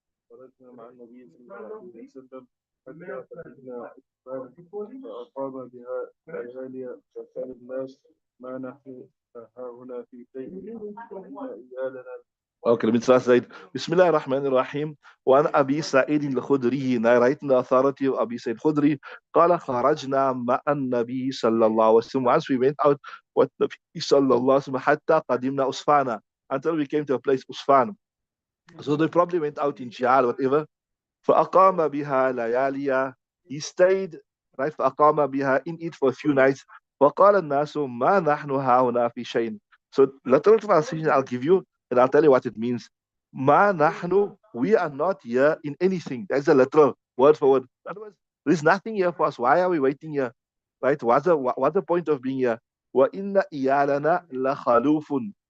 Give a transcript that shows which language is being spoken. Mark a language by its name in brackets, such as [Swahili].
[Arabic] خرجنا مع النبي صلى الله عليه وسلم حتى قدمنا عثمان فأقام بها ليالي فقال الناس ما نحن هنا في شيء إيالنا. [English] Okay, let me translate. Bismillah ar-Rahman ar-Rahim. [Arabic] وعن أبي سعيد الخدري, [English] narrating the authority of Abi Sa'id Khudri, [Arabic] قال خرجنا مع النبي صلى الله عليه وسلم. [English] Once we went out with the Nabi [Arabic] صلى الله عليه وسلم حتى قدمنا أسفانا, [English] until we came to a place Usfan. So they probably went out in jihad, whatever. [Arabic] فأقام بها ليالي. [English] He stayed, right? [Arabic] فأقام بها [English] in it for a few nights. [Arabic] فقال الناس ما نحن هاهنا في شيء. [English] So literal translation I'll give you and I'll tell you what it means. [Arabic] ما نحن, [English] we are not here in anything. That's a literal word for word. In other words, there's nothing here for us. Why are we waiting here? Right? What's the point of being here? [Arabic] وَإِنَّ إِيَالَنَا لَخَلُوفٌ.